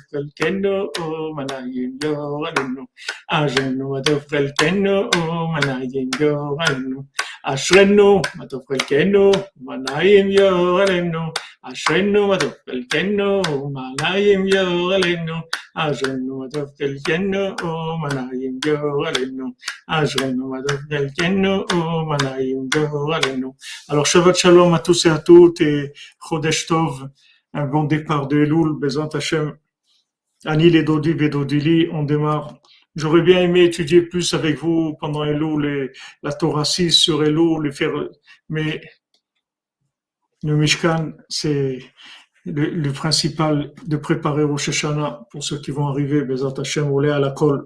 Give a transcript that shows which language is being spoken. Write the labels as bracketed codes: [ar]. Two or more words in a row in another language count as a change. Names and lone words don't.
[he] חלקנו, מה נעים גורלנו, אשרינו מה טוב חלקנו, מה נעים גורלנו, אשרינו מה טוב חלקנו, מה נעים גורלנו, אשרינו מה טוב חלקנו, מה נעים גורלנו, אשרינו מה טוב חלקנו, מה נעים גורלנו, אשרינו מה טוב חלקנו, מה נעים גורלנו. [fr] Alors [he] שבת שלום [fr] à tous et à toutes et [he] חודש טוב, [fr] un bon départ de Elul, [he] בעזרת השם, אני לדודי ודודי לי, [fr] on démarre. J'aurais bien aimé étudier plus avec vous pendant Elul, la Torah 6 sur Elul, les faire, mais le Mishkan, c'est le principal de préparer Rosh Hashanah pour ceux qui vont arriver, [he] בעזרת השם, [fr] au à la colle.